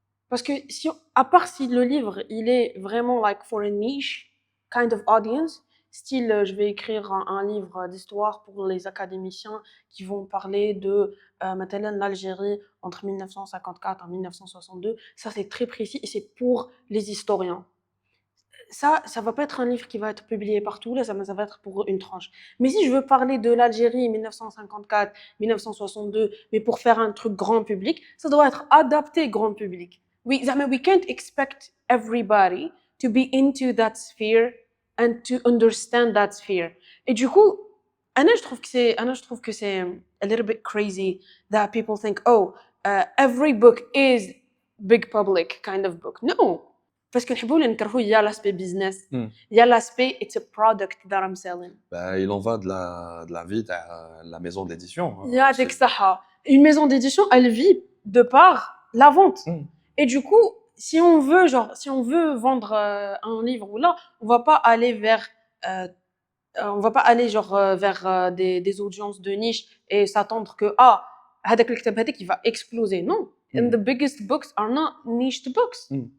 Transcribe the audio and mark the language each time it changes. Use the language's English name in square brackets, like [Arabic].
[French] Parce que à part si le livre, il est vraiment [English] like for a niche kind of audience, [French] style, je vais écrire un livre d'histoire pour les académiciens qui vont parler de مثلاً l'Algérie entre 1954 et 1962, ça c'est très précis et c'est pour les historiens. ça va pas être un livre qui va être publié partout, là, ça va être pour une tranche. Mais si je veux parler de l'Algérie 1954, 1962, mais pour faire un truc grand public, ça doit être adapté grand public. [English] We can't expect everybody to be into that sphere and to understand that sphere. [French] Et du coup, je trouve que c'est [English] a little bit crazy that people think, oh, every book is big public kind of book. [French] No, parce que [Arabic] نحبوا ولا نكرهوا [French] il y a l'aspect business, Hmm. il y a l'aspect [English] it's a product that I'm selling. [French] Bah, il en va de la vie de la maison d'édition. Hein. [Arabic] يعطيك الصحة. [French] Une maison d'édition, elle vit de par la vente. Et du coup, si on veut vendre un livre ou là, on va pas aller vers on va pas aller vers des audiences de niche et s'attendre que [Arabic] هذاك الكتاب هذاك [French] il va exploser. Non. [English] And the biggest books are not niched books.